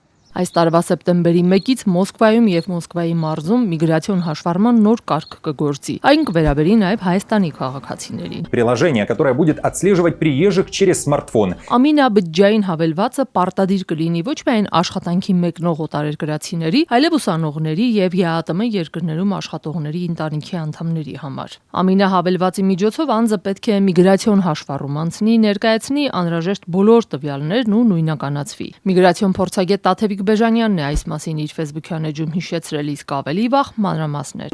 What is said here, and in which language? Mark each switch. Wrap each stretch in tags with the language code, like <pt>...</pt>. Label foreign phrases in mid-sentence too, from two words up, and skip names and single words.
<hy>Այս տարվա սեպտեմբերի 1-ից Մոսկվայում եւ Մոսկվայի մարզում միգրացիոն հաշվառման նոր կարգ կգործի։ Այն կվերաբերի նաեւ Հայաստանի քաղաքացիներին։</hy> <ru>Приложение, которое будет отслеживать приезжих через смартфон.</ru> <hy>Ամինաբջջային հավելվածը պարտադիր կլինի ոչ միայն աշխատանքի մեկնող օտարերկրացիների, այլև ուսանողների եւ ԵԱՏՄ երկրներում աշխատողների ընտանիքի անդամների համար։ Ամինահավելվածի միջոցով անձը պետք է միգրացիոն հաշվառում անցնի, ներկայացնի անհրաժեշտ բոլոր տվյալներն ու նույնականացվի։ Միգրացիոն փորձագետ Տաթևիկ Բեժանյանն է այս մասին իր Facebook-յան էջում հիշեցրել, իսկ ավելի վաղ մանրամասներ։</hy>